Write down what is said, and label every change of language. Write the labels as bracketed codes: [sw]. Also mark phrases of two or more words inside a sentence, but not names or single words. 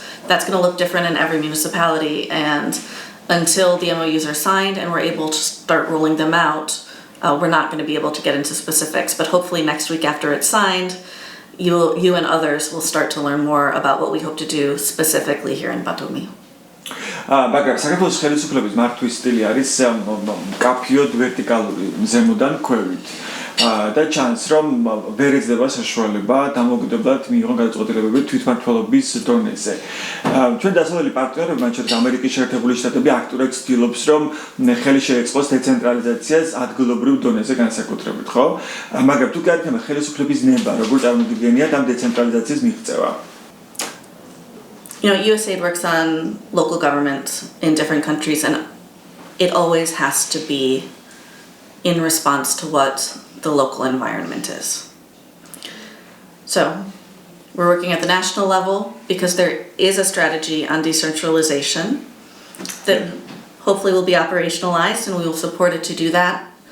[en] That's going to look different in every municipality, and until the MOUs are signed and we're able to start rolling them out, we're not going to be able to get into specifics, but hopefully next week after it's signed, you and others will start to learn more about what we hope to do specifically here in Batumi. [ka] მაგრამ საქართველოს ხელისუფლების მართვის სტილი არის კაფიოდ ვერტიკალური, ზემოდან ქვევით. და ჩანს რომ ვერ ეძება საშუალება დამოუკიდებლად მიიღონ გადაწყვეტილებები თვითმმართველობის დონეზე. ჩვენ დასავლელი პარტნიორები, მათ შორის ამერიკის შეერთებული შტატები აქტიურად ცდილობს რომ ხელი შეეწყოს დეცენტრალიზაციას ადგილობრივ დონეზე განსაკუთრებით, ხო? მაგრამ თუ გაიგებთ ხელისუფლების ნება, როგორ წარმოგიდგენიათ ამ დეცენტრალიზაციის მიღწევა? [en] You know, USAID works on local government in different countries, and it always has to be in response to what the local environment is. So, we're working at the national level because there is a strategy on decentralization that hopefully will be operationalized, and we will support it to do that.